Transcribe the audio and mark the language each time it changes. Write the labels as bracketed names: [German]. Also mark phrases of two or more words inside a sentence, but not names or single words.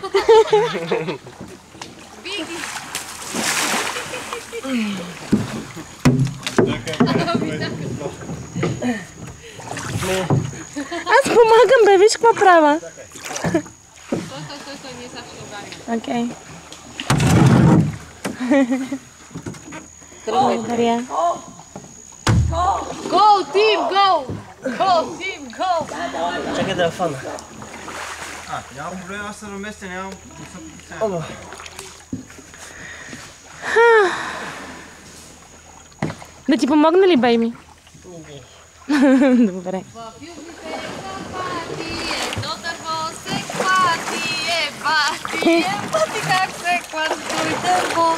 [Bulgarian] Аз помагам, бе, виж какво правя. Окей. Благодаря. [English] Go, team, go! Go, team, go! [Bulgarian] Чакай да я фана. Няма проблем, аз се наместя, нямам. Оба. Да ти помогна ли, бейби? Добре. В южните Карпати едно дърво се хвати, бати как се хвати дърво.